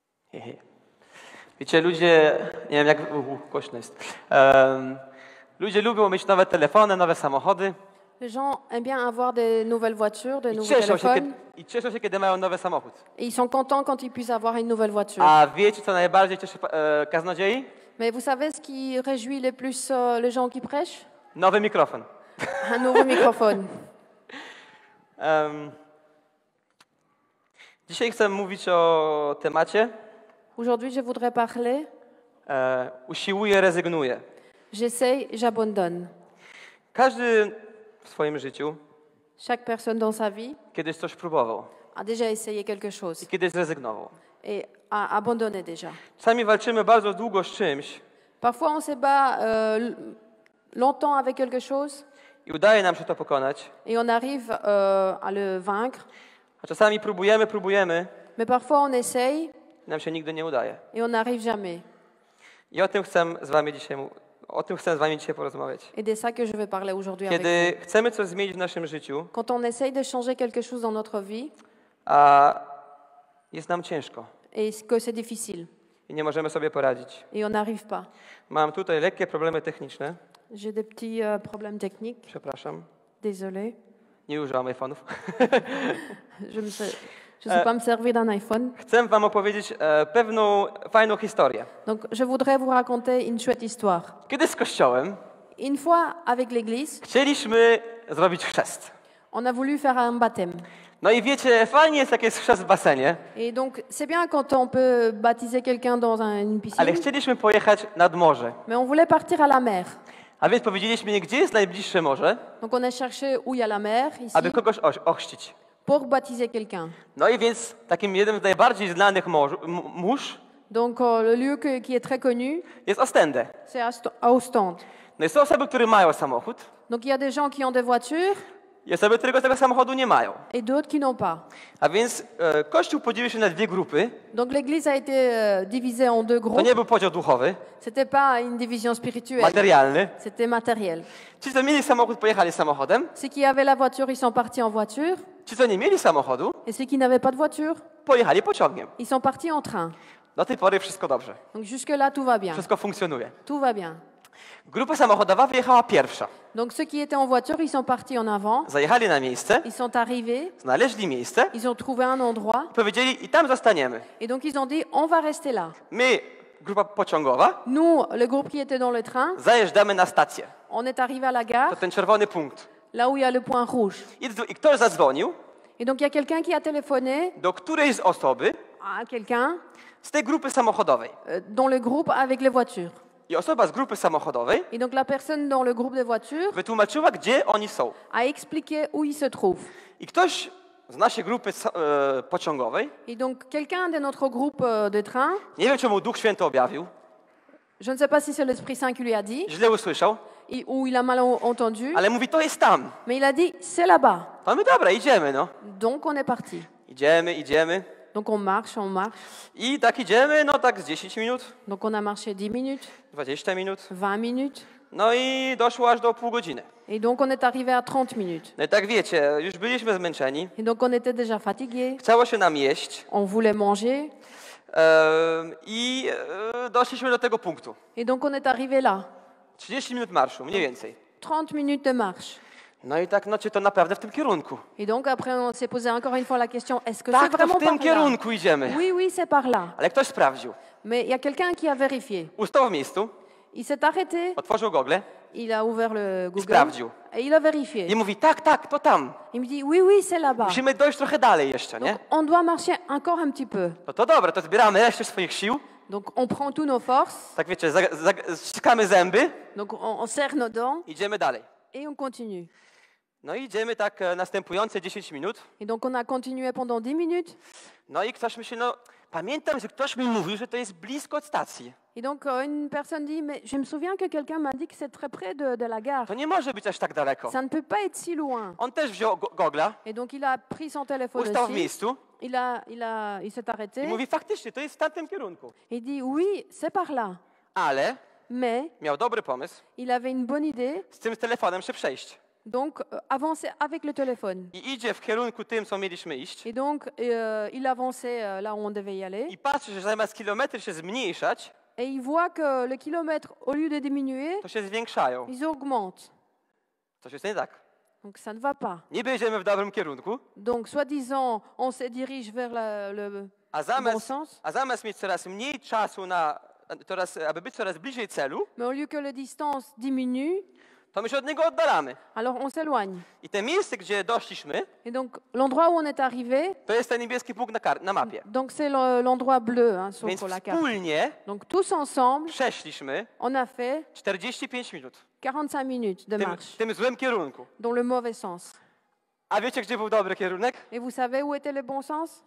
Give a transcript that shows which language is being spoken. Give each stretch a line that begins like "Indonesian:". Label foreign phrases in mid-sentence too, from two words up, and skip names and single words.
Polish: Wiecie, ludzie, nie wiem jak, głośno jest, ludzie lubią mieć nowe telefony, nowe samochody
French: Les gens aiment bien avoir des nouvelles voitures, des i nouveaux téléphones.
Polish: cieszą się, kiedy mają nowy samochód.
French: Et ils sont contents quand ils puissent avoir une nouvelle voiture.
Polish: A wiecie, co najbardziej cieszy kaznodziei?
French: Mais vous savez ce qui réjouit le plus les gens qui prêchent?
Polish: Nowy mikrofon.
French: Un nouveau microphone.
Polish: Dzisiaj chcę mówić o temacie
French: Aujourd'hui, je voudrais parler
Polish: usiłuję, rezygnuję.
French: j'essaye, j'abandonne.
Polish: Każdy w swoim życiu
French: Chaque personne dans sa vie
Polish: kiedyś coś próbował
French: a déjà essayé quelque chose
Polish: i kiedyś zrezygnował.
French: et a abandonné déjà.
Polish: Czasami walczymy bardzo długo z czymś
French: Parfois, on se bat longtemps avec quelque chose
Polish: i udaje nam się to pokonać,
French: et on arrive à le vaincre.
Polish: a czasami próbujemy
French: Mais parfois, on essaye
Polish: i nam się nigdy nie udaje.
French: et on n'arrive jamais.
Polish: I o tym chcę z wami dzisiaj porozmawiać.
French: Et c'est ça que je veux parler aujourd'hui avec vous.
Polish: Kiedy chcemy coś zmienić w naszym życiu,
French: Quand on essaye de changer quelque chose dans notre vie
Polish: a jest nam ciężko
French: et que c'est difficile
Polish: i nie możemy sobie poradzić.
French: et on n'arrive pas.
Polish: Mam tutaj lekkie problemy techniczne,
French: J'ai des petits problèmes techniques,
Polish: przepraszam,
French: désolé.
Polish: nie używam iPhone'ów.
French: Je ne sais pas me servir d'un iPhone.
Polish: Chcę wam opowiedzieć pewną fajną historię.
French: Donc, je voudrais vous raconter une chouette histoire.
Polish: Kiedy z kościołem
French: Une fois, avec l'église,
Polish: chcieliśmy zrobić chrzest.
French: on a voulu faire un baptême.
Polish: No i wiecie, fajnie jest, jak jest chrzest w basenie,
French: Et donc, c'est bien quand on peut baptiser quelqu'un dans une piscine,
Polish: ale chcieliśmy pojechać nad morze.
French: mais on voulait partir à la mer.
Polish: A więc powiedzieliśmy, gdzie jest najbliższe morze,
French: Donc, on a cherché où il y a la mer, ici,
Polish: aby kogoś ochrzcić.
French: pour baptiser quelqu'un.
Polish: No i więc takim jednym z najbardziej znanych mórz
French: Donc, le lieu qui est très connu,
Polish: jest Ostende.
French: c'est à Ostende.
Polish: No i są osoby, które mają samochód,
French: Donc, il y a des gens qui ont des voitures
Polish: i osoby, które tego samochodu nie mają.
French: et d'autres qui n'ont pas.
Polish: A więc Kościół podzielił się na dwie grupy.
French: Donc, l'église a été divisée en deux
Polish: To
French: groupes.
Polish: nie był podział duchowy,
French: C'était pas une division spirituelle,
Polish: materialny.
French: c'était matériel.
Polish: Ci, co mieli samochód, pojechali samochodem.
French: Ceux qui avaient la voiture, ils sont partis en voiture.
Polish: Ci, co nie mieli samochodu,
French: Et ceux qui n'avaient pas de voiture,
Polish: pojechali pociągiem.
French: ils sont partis en train.
Polish: Do tej pory wszystko dobrze.
French: Donc jusque-là, tout va bien.
Polish: Wszystko funkcjonuje.
French: Tout va bien.
Polish: Grupa samochodowa wyjechała pierwsza.
French: Donc ceux qui étaient en voiture, ils sont partis en avant.
Polish: Zajechali na miejsce,
French: Ils sont arrivés,
Polish: znaleźli miejsce
French: ils ont trouvé un endroit.
Polish: i powiedzieli, i tam zostaniemy.
French: Et donc ils ont dit, on va rester là.
Polish: My, grupa pociągowa,
French: Nous, le groupe qui était dans le train,
Polish: zajeżdżamy na stację.
French: on est arrivé à la
Polish: To
French: gare,
Polish: ten czerwony punkt.
French: là où il y a le point rouge.
Polish: I ktoś zadzwonił
French: Et donc il y a quelqu'un qui a téléphoné
Polish: do którejś z osoby
French: à quelqu'un
Polish: z tej grupy samochodowej.
French: dans le groupe avec les voitures.
Polish: I osoba z grupy samochodowej
French: Et donc la personne dans le groupe des voitures
Polish: wytłumaczyła, gdzie oni są.
French: a expliqué où il se trouve.
Polish: I ktoś z naszej grupy pociągowej,
French: Et donc quelqu'un de notre groupe de train,
Polish: nie wiem, czy mu Duch Święty objawił,
French: je ne sais pas si c'est l'Esprit Saint qui lui a dit,
Polish: źle usłyszał,
French: ou il a mal entendu,
Polish: ale mówi, to jest tam.
French: mais il a dit, c'est là-bas.
Polish: To my dobra, idziemy, no.
French: Donc on est parti.
Polish: Idziemy.
French: Donc on marche.
Polish: I tak idziemy, no tak z 10 minut,
French: Donc on a marché 10 minutes,
Polish: 20 minut.
French: 20 minutes.
Polish: No i doszło aż do pół godziny.
French: Et donc on est arrivé à 30 minutes.
Polish: No i tak wiecie, już byliśmy zmęczeni,
French: Et donc on était déjà fatigués.
Polish: chciało się nam jeść
French: On voulait manger.
Polish: i doszliśmy do tego punktu.
French: Et donc on est arrivé là.
Polish: 30 minut marszu, mniej więcej.
French: 30 minutes de marche.
Polish: No i tak, no czy to naprawdę w tym kierunku?
French: Et donc après on s'est posé encore une fois la question, est-ce que c'est
Polish: Tak, to
French: vraiment
Polish: w tym
French: par là?
Polish: kierunku idziemy.
French: Oui, oui, c'est par là.
Polish: Ale ktoś sprawdził.
French: Mais il y a quelqu'un qui a vérifié.
Polish: Ustał w miejscu,
French: Il s'est arrêté,
Polish: otworzył gogle
French: il a ouvert le Google
Polish: sprawdził.
French: et il a vérifié.
Polish: I mówi, tak, to tam.
French: Il me dit, oui, oui, c'est là-bas.
Polish: Musimy dojść trochę dalej jeszcze, nie?
French: Donc on doit marcher encore un petit peu.
Polish: No to dobra, to zbieramy resztę swoich sił.
French: Donc on prend tous nos forces,
Polish: Tak wiecie, ściskamy zęby,
French: donc on serre nos dents
Polish: idziemy dalej.
French: et on continue.
Polish: No i idziemy tak następujące 10 minut.
French: Et donc on a continué pendant 10 minutes.
Polish: No i ktoś myśli, no pamiętam, że ktoś mi mówił, że to jest blisko od stacji.
French: Et donc une personne dit, mais je me souviens que quelqu'un m'a dit que c'est très près de la gare.
Polish: To nie może być aż tak daleko.
French: Ça ne peut pas être si loin.
Polish: On też wziął gogla,
French: Et donc il a pris son téléphone
Polish: ustał w
French: aussi.
Polish: miejscu
French: Il s'est arrêté.
Polish: i mówi, faktycznie, to jest w tamtym kierunku.
French: Il dit, oui, c'est par là.
Polish: Ale
French: Mais
Polish: miał dobry pomysł
French: il avait une bonne idée
Polish: z tym telefonem się przejść.
French: Donc, avancer avec le téléphone.
Polish: I idzie w kierunku tym, co mieliśmy iść.
French: Et donc, il avançait là où on devait y aller.
Polish: I patrzy, że zamiast kilometry się zmniejszać,
French: Et il voit que les kilomètres, au lieu de diminuer,
Polish: to się zwiększają.
French: ils augmentent.
Polish: Coś jest nie tak.
French: Donc, ça ne va pas.
Polish: Niby jedziemy w dobrym kierunku,
French: Donc, soi-disant, on se dirige vers le bon sens.
Polish: a zamiast mieć coraz mniej czasu aby być coraz bliżej celu,
French: Mais au lieu que la distance diminue,
Polish: to my się od niego oddalamy.
French: alors on s'éloigne.
Polish: I te miejsce, gdzie doszliśmy,
French: Et donc, l'endroit où on est arrivé,
Polish: to jest ten niebieski punkt na mapie.
French: donc c'est l'endroit bleu hein, sur
Polish: Więc
French: la carte.
Polish: wspólnie
French: Donc, tous ensemble,
Polish: przeszliśmy
French: on a fait
Polish: 45 minut
French: 45 minutes de
Polish: w
French: marche
Polish: tym złym kierunku.
French: dans le mauvais sens.
Polish: A wiecie, gdzie był dobry kierunek?
French: Et vous savez où était le bon sens?